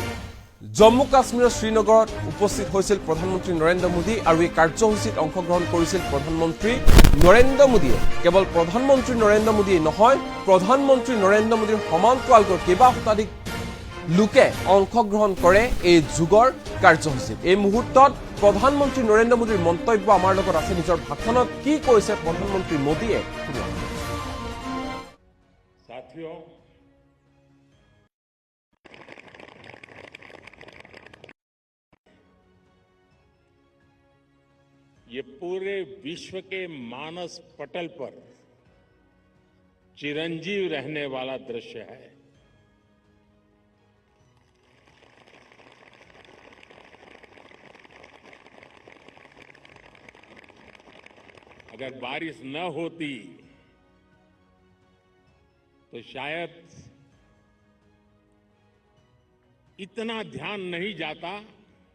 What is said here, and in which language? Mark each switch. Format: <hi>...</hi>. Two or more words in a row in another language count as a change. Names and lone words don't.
<as>জম্মু কাশ্মীৰৰ শ্ৰীনগৰত উপস্থিত হৈছিল প্ৰধানমন্ত্ৰী নৰেন্দ্ৰ মোদী আৰু এই কাৰ্যসূচীত অংশগ্ৰহণ কৰিছিল প্ৰধানমন্ত্ৰী নৰেন্দ্ৰ মোদীয়ে কেৱল প্ৰধানমন্ত্ৰী নৰেন্দ্ৰ মোদী নহয় প্ৰধানমন্ত্ৰী নৰেন্দ্ৰ মোদীৰ সমান্তৰালকৈ কেইবা শতাধিক লোকে অংশগ্ৰহণ কৰে এই যোগৰ কাৰ্যসূচীত এই মুহূৰ্তত প্ৰধানমন্ত্ৰী নৰেন্দ্ৰ মোদীৰ মন্তব্য আমাৰ লগত আছে নিজৰ ভাষণত কি কৈছে প্ৰধানমন্ত্ৰী মোদীয়ে</as> <hi>साथियों ये पूरे विश्व के मानस पटल पर चिरंजीव रहने वाला दृश्य है अगर बारिश न होती तो शायद इतना ध्यान नहीं जाता</hi>